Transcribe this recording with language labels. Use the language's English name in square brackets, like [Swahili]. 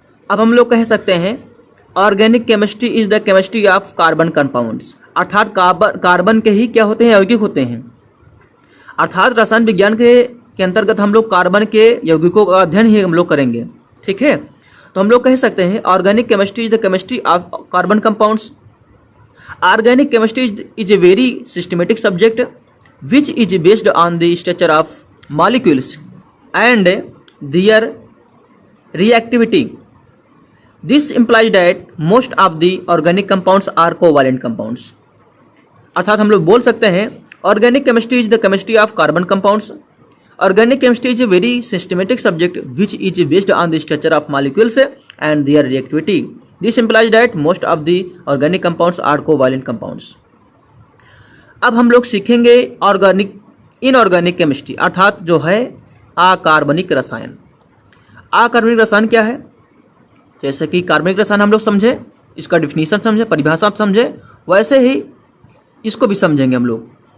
[Hindi] अब हम लोग कह सकते हैं [English] Organic chemistry is the chemistry of carbon compounds. [Hindi] अर्थात कार्बन के ही क्या होते हैं? यौगिक होते हैं। अर्थात रसायन विज्ञान के अंतर्गत हम लोग कार्बन के यौगिकों का अध्ययन ही हम लोग करेंगे। ठीक है, तो हम लोग कह सकते हैं [English] Organic chemistry is the chemistry of carbon compounds. Organic chemistry is a very systematic subject which is based on the structure of molecules and their reactivity. This implies that most of the organic compounds are covalent compounds. [Hindi] अर्थात हम लोग बोल सकते हैं [English] organic chemistry is the chemistry of carbon compounds. Organic chemistry is a very systematic subject which is based on the structure of molecules and their reactivity. This implies that most of the organic compounds are covalent compounds. [Hindi] अब हम लोग सीखेंगे inorganic chemistry, अर्थात जो है अकार्बनिक रसायन। अकार्बनिक रसायन क्या है? जैसे कि कार्बनिक रसायन हम लोग समझे, इसका डिफिनीशन समझे, परिभाषा समझे, वैसे ही इसको भी समझेंगे हम लोग।